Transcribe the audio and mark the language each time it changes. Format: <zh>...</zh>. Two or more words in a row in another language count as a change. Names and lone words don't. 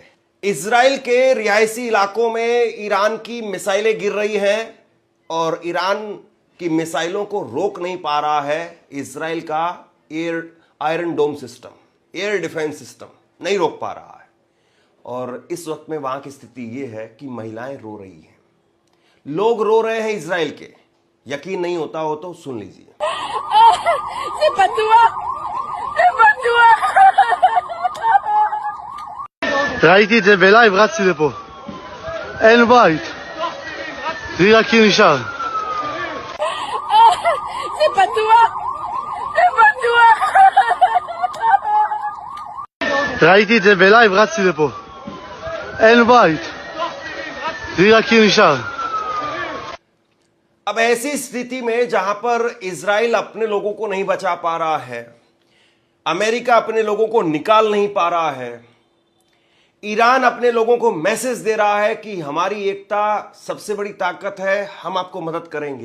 <hi>इजराइल के रिहायशी इलाकों में ईरान की मिसाइलें गिर रही हैं और ईरान की मिसाइलों को रोक नहीं पा रहा है इजराइल का आयरन डोम सिस्टम,</hi> <en>air defence system</en> <hi>नहीं रोक पा रहा है। और इस वक्त में वहां की स्थिति यह है कि महिलाएं रो रही हैं, लोग रो रहे हैं इजराइल के। यकीन नहीं होता हो तो सुन लीजिए।</hi> <he>ראיתי את זה בלייב, רצתי לפה. אין בית. תראי רק כי נשאר. זה בטוח! זה בטוח! ראיתי את זה בלייב, רצתי לפה. אין בית. תראי רק כי נשאר.</he> <hi>अब ऐसी स्थिति में जहां पर इजराइल अपने लोगों को नहीं बचा पा रहा है, अमेरिका अपने लोगों को निकाल नहीं पा रहा है, ईरान अपने लोगों को मैसेज दे रहा है कि हमारी एकता सबसे बड़ी ताकत है, हम आपको मदद करेंगे।</hi>